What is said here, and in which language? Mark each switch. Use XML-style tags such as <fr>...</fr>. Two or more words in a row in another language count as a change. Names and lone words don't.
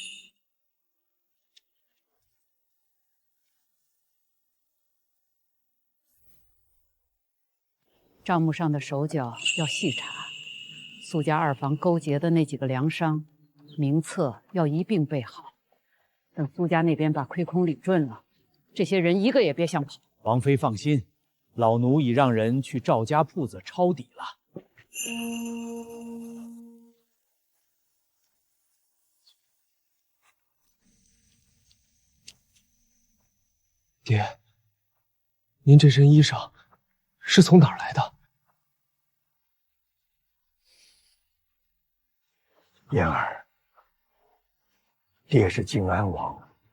<zh>賬目上的手腳要細查，蘇家二房勾結的那幾個糧商，名冊要一併備好。等蘇家那邊把虧空理順了，這些人一個也別想跑。王妃放心，老奴已讓人去趙家鋪子抄底了。爹，您這身衣裳是從哪兒來的？燕兒，爹是靖安王。</zh>